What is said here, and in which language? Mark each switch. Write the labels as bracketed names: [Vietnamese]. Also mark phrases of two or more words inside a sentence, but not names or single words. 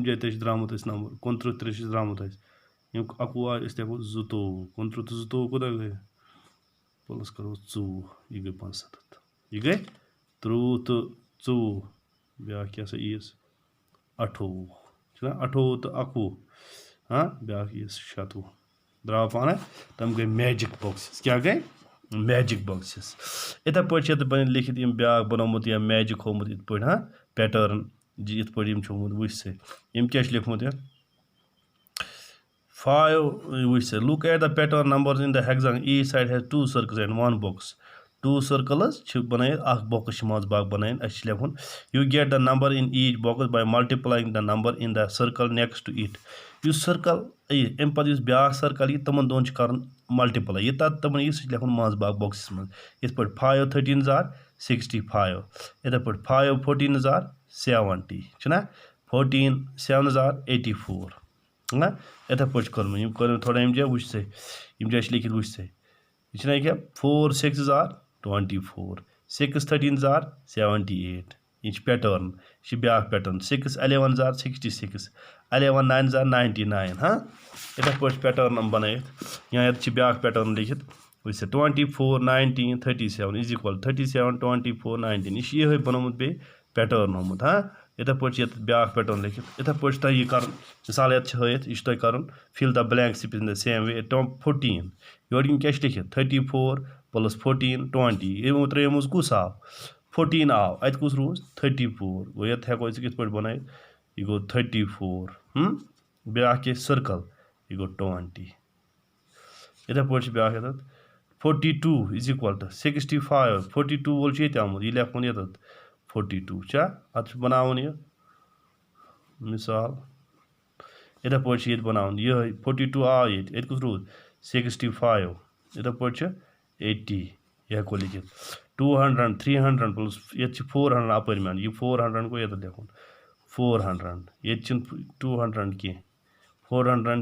[Kashmiri] جایہِ تہِ چھِ درٛامُت اَسہِ نمبر 29 3 چھِ درٛامُت اَسہِ ییٚمیُک 21 آے أسۍ لیکھو 22 29 تہٕ 22 کوٗتاہ گٔے پٕلس کَرو 4 یہِ گٔے 75 یہِ گٔے 30 تہٕ 4 بیٛاکھ کیٛاہ سا ییٖیَس 28 چھُنہ 28 تہٕ 21 بیٛاکھ ییٖیَس 26 درٛاو پانَے تِم گٔے [English] magic boxes [Kashmiri] کیٛاہ گٔے [English] magic boxes. [Kashmiri] یِتھَے پٲٹھۍ چھِ یَتھ لیکھِتھ یِم بیٛاکھ بنومُت یا میجِک ہومُت یِتھ پٲٹھۍ پیٹٲرٕن یِتھ پٲٹھۍ یِم چھِ ہومُت وٕچھ سا یِم کیٛاہ چھِ لیوکھمُت یَتھ 5 وٕچھ سا [English] look at the pattern numbers in the hexagon each side has 2 circles and 1 box. 2 circles [Kashmiri] بنائت اخ box ماز باغ بنائن اس لکھن [English] you get the number in each box by multiplying the number in the circle next to it [Kashmiri] یُس circle امہِ پتہٕ یُس بیٛاکھ circle یی تِمن دۄن چھُ کرُن multiply یہِ تتھ تِمن یی سُہ چھُ لکھُن منٛز باغ boxس منٛز یِتھ پٲٹھۍ 5 13 are 65 یِتھے پٲٹھۍ 5 14 are 70 چھُنہ 14 7 are 84 نا یِتھے پٲٹھۍ چھُ کوٚرمُت یِم کوٚر مےٚ تھوڑا یِم جایہِ وٕچھ سا یِم جایہِ چھِ لیکھِتھ وٕچھ سا یہِ چھُنہ ییٚکیٛاہ 4 6 are 24 6 13 are 78 یہ پیٹرن یہ بیاکھ پیٹرن 6 11 are 66 11 9 are 99 ہاں یتھے پٲٹھۍ پیٹرن بنٲیِتھ یا ییٚتہِ بیاکھ پیٹرن لیکھِتھ وٕچھ سا 24 19 37 [English] is equal [Kashmiri] 37 24 19 یہ یِہوٚے بنومُت بیٚیہِ پیٹرن ہومُت ہاں یِتھے پٲٹھۍ چھِ ییٚتہِ بیاکھ پیٹرن لیکھِتھ یِتھے پٲٹھۍ چھُ تۄہہِ یہِ کَرُن مِثال ییٚتہِ چھِ ہٲیِتھ یہِ چھُ تۄہہِ کَرُن [English] fill the blank space in the same way [Kashmiri] 14 یورٕ یِم کیٛاہ چھِ لیکھِتھ 34 + 14 20 یِمو ترٛیٚیو منٛز کُس آو 14 آو اَتہِ کُس روٗز 34 گوٚو ییٚتہِ ہٮ۪کو أسۍ کِتھ پٲٹھۍ بنٲیِتھ یہِ گوٚو 34 بیٛاکھ کیٛاہ سٔرکَل یہِ گوٚو 20 یِتھے پٲٹھۍ چھِ بیٛاکھ ییٚتٮ۪تھ 42 [English] is equal to [Kashmiri] 65 42 وول چھُ ییٚتہِ آمُت یہِ لیکھُن ییٚتٮ۪تھ 42 چھا اَتھ چھُ بناوُن یہِ مِثال یِتھے پٲٹھۍ چھِ ییٚتہِ بناوُن یِہوٚے 42 آو ییٚتہِ کُس روٗد 65 یِتھے پٲٹھۍ چھُ 80 یہِ ہٮ۪کو لیکھِتھ 200 300 پٕلس ییٚتہِ چھِ 400 اَپٲرۍ مٮ۪ن یہِ 400 گوٚو ییٚتٮ۪تھ لیکھُن 400 ییٚتہِ چھِنہٕ 200 کینٛہہ 400